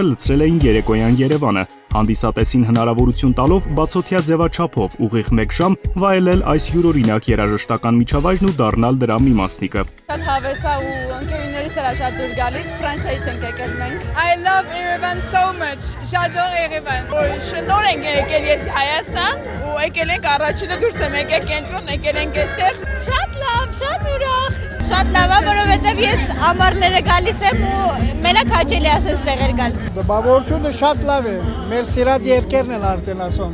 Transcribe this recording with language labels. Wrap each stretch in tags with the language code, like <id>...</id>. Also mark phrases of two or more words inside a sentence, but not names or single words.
<hy>լցրել էին երեկոյան Երևանը, հանդիսատեսին հնարավորություն տալով բացօթյա ձևաչափով ուղիղ 1 ժամ վայելել այս յուրօրինակ երաժշտական միջավայրն ու դառնալ դրա մի մասնիկը։ Շատ հավես է ու ընկերներիս էլ շատ դուր գալիս, Ֆրանսիայից ենք եկել մենք։</hy> <en>I love Yerevan so much. J'adore Yerevan.</en> <hy>Շնորհ ենք եկել ես Հայաստան ու եկել ենք առաջինը դուրս եմ եկել կենտրոն, եկել ենք այստեղ։ Շատ լավ, շատ ուրախ։ Շատ լավ է, որովհետև ես ամառները գալիս եմ ու մենակ հաճելի ասես տեղեր գալ։ Բավարարությունը շատ լավ է, մեր սիրած երկերն են արդեն ասում։</hy>